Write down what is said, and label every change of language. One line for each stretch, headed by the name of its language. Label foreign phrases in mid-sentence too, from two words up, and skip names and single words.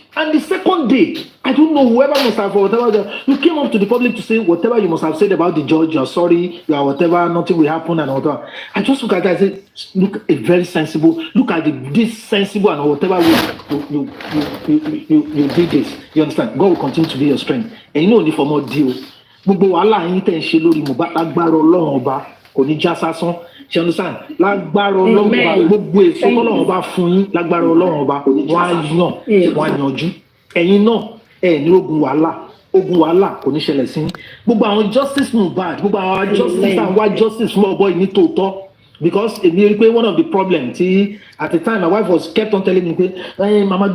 English: And the second day, I don't know, whoever must have, whatever, you came up to the public to say whatever you must have said about the judge, you're sorry, you are whatever, nothing will happen and whatever. I just look at that and say, look, a very sensible, look at this sensible and whatever way you did this. You understand? God will continue to be your strength. And you know, only for more deal.
Yoruba: Gbogbo wàhálà yín tẹ́ ń ṣe lórí Mohbad lágbára Ọlọ́run ọba kò ní já sásán.
English: You understand?
Yoruba: Lágbára Ọlọ́run ọba gbogbo èso Ọlọ́run ọba fún yín lágbára Ọlọ́run ọba wọ́n á yanjú. Ẹ̀yin náà ní ogun wàhálà kò ní ṣẹlẹ̀ sí. Gbogbo àwọn justice Mohbad, gbogbo àwọn
English: justice and why justice small boy
Yoruba: ní tòótọ́.
English: Because
Yoruba: èmi rí pé
English: one of the problems tí at the time my wife was kept on telling me pé mama